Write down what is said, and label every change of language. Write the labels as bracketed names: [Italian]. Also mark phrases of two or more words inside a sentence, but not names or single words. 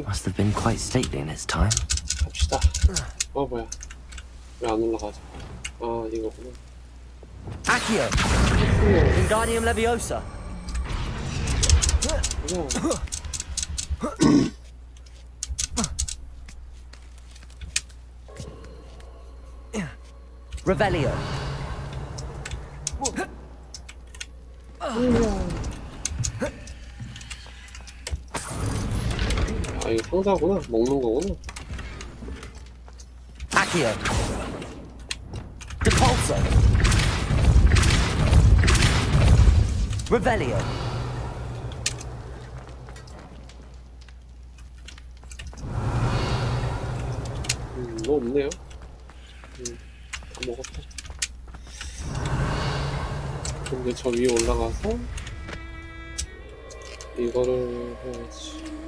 [English] must have been quite stately in its time. [Korean] 갑시다. 뭐야? 왜 안 올라가지? 아 이거구나. Accio. Wingardium Leviosa. Revelio. 아 이거 상자구나. 먹는 거구나. Accio. Depulso. Revelio. 뭐 없네요. 다 먹었다. 근데 저 위에 올라가서 이거를 해야지.